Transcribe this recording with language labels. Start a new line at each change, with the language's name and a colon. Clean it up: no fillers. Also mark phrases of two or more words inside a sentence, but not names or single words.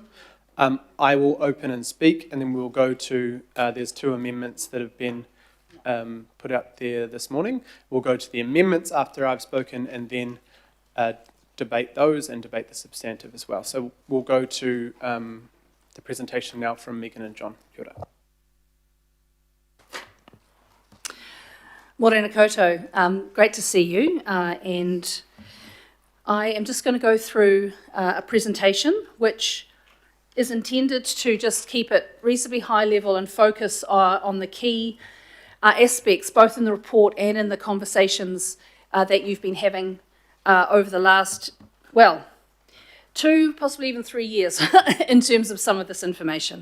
English: I will open and speak, and then we'll go to, there's 2 amendments that have been put out there this morning. We'll go to the amendments after I've spoken, and then debate those and debate the substantive as well. So we'll go to the presentation now from Megan and John.
Māori: Kia ora. Morena koutou,
English: great to see you, and I am just going to go through a presentation which is intended to just keep it reasonably high level and focus on the key aspects, both in the report and in the conversations that you've been having over the last, 2, possibly even 3 years in terms of some of this information.